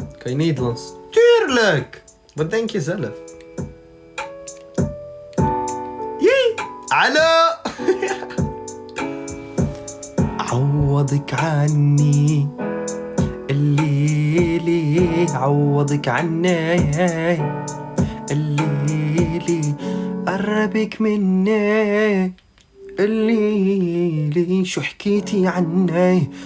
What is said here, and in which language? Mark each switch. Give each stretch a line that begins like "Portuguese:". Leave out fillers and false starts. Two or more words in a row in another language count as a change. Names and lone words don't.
Dutch: Nederlands. Tuurlijk! Wat denk je zelf? Jee! Hallo!
Arabic: عوضك عني الليلي عوضك عني الليلي قربك مني الليلي شو حكيتي عني